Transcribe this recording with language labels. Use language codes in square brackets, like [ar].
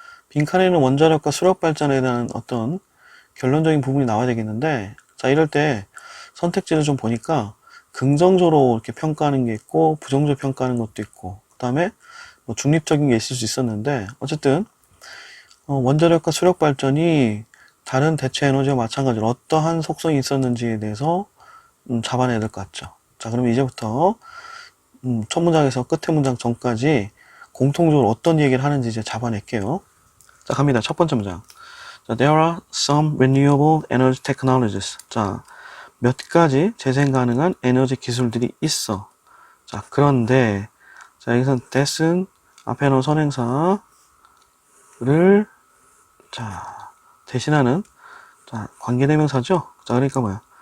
[ko] 빈칸에는 원자력과 수력 발전에 대한 어떤 결론적인 부분이 나와야 되겠는데, 자, 이럴 때 선택지를 좀 보니까 긍정적으로 이렇게 평가하는 게 있고 부정적으로 평가하는 것도 있고 그 다음에 뭐 중립적인 게 있을 수 있었는데 어쨌든 원자력과 수력 발전이 다른 대체 에너지와 마찬가지로 어떠한 속성이 있었는지에 대해서 잡아내야 될 것 같죠. 자, 그러면 이제부터 첫 문장에서 끝의 문장 전까지 공통적으로 어떤 얘기를 하는지 이제 잡아낼게요. 자, 갑니다. 첫 번째 문장. [en] 자, there are some renewable energy technologies. [ko] 자, 몇 가지 재생 가능한 에너지 기술들이 있어. 자, 그런데 자, 여기서 that은 앞에 놓은 선행사를 자, 대신하는 자, 관계대명사죠. 자, 그러니까 뭐야?